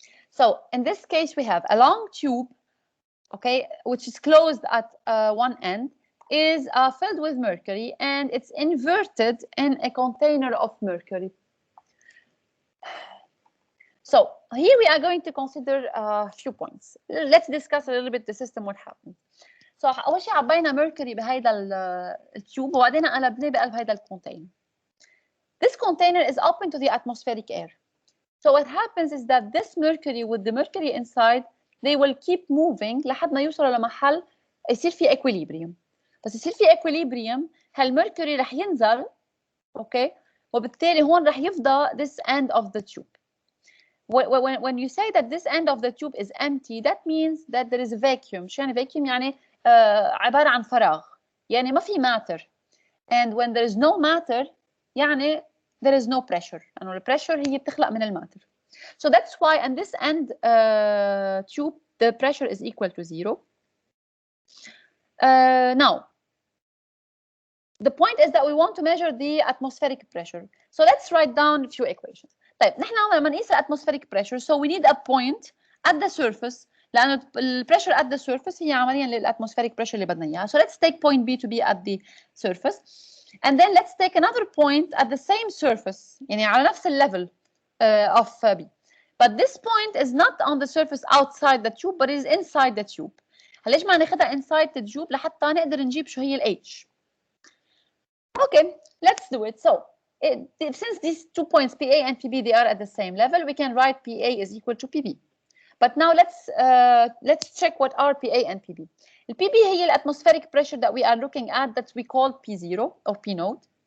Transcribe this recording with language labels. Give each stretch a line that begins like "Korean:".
English: So in this case, we have a long tube, okay, which is closed at one end, is filled with mercury, and it's inverted in a container of mercury. So here we are going to consider a few points. Let's discuss a little bit the system, what happens.
Arabic: So أول شيء عبينا mercury بهيدا التيوب وبعدين قلبناه بقلب هيدا الكونتينر.
English: This container is open to the atmospheric air. So what happens is that this mercury with the mercury inside, they will keep moving
Arabic: لحد ما يوصلوا لمحل يصير في
English: equilibrium.
Arabic: بس يصير في equilibrium هالمركوري رح ينزل، اوكي، وبالتالي هون رح يفضى
English: this end of the tube. When you say that this end of the tube is empty, that means that there is a vacuum.
Arabic: شو يعني vacuum؟ يعني عبارة عن فراغ، يعني ما في matter.
English: And when there is no matter يعني there is no pressure.
Arabic: يعني الpressure هي بتخلق من الماتر.
English: So that's why in this end tube the pressure is equal to 0. Now the point is that we want to measure the atmospheric pressure. So let's write down a few equations.
Arabic: طيب نحن لما نقيس
English: atmospheric pressure, so we need a point at the surface لأنه the pressure at the surface هي عمليا للatmospheric pressure
Arabic: اللي بدنا إياها.
English: So let's take point B to be at the surface, and then let's take another point at the same surface
Arabic: يعني على نفس
English: level of B. But this point is not on the surface outside the tube, but is inside the tube.
Arabic: ليش ما ناخدها
English: inside the tube
Arabic: لحتى نقدر نجيب شو هي ال H.
English: Okay, let's do it. So since these 2 points PA and PB, they are at the same level, we can write PA is equal to PB. But now let's check what are PA and PB. The PB هي atmospheric pressure that we are looking at, that we call P0 or P naught.